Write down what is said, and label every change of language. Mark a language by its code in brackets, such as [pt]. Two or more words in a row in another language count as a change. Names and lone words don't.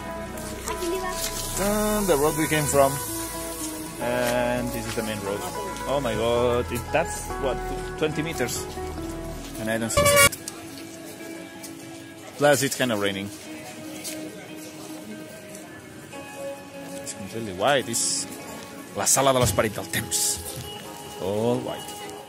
[en] The road we came from, and this is the main road. Oh my god, that's what, 20 meters, and I don't see it. Plus, it's kind of raining. It's completely white. [ca] It's la sala de l'esperit del temps. [en] All white.